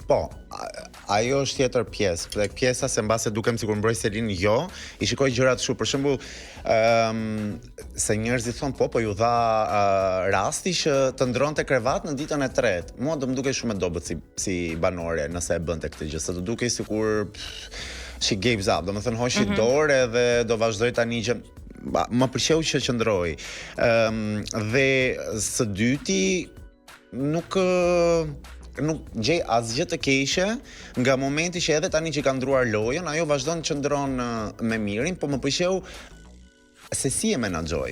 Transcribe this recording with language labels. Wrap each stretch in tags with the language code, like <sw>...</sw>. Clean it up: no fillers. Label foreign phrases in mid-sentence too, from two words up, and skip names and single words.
<sq>Po, ajo është tjetër pjesë. Dhe pjesa se mbase dukem sikur mbroj Selin, jo, i shikoj gjërat kështu. Për shembull, se njerëzit thonë po ju dha rasti që të ndronte krevat në ditën e tretë. Mua do më dukej shumë e dobët si banore nëse e bënte këtë gjë, se do dukej sikur</sq> <en>she gives up,</en> <sq>domethënë hoqi dorë edhe do vazhdoj tani që më pëlqeu që qëndroi. Dhe së dyti nuk gjej asgjë të keqe nga momenti që edhe tani që ka ndruar lojën, ajo vazhdon të qëndron me Mirin, po më pëlqeu se si e menaxhoi.</sq>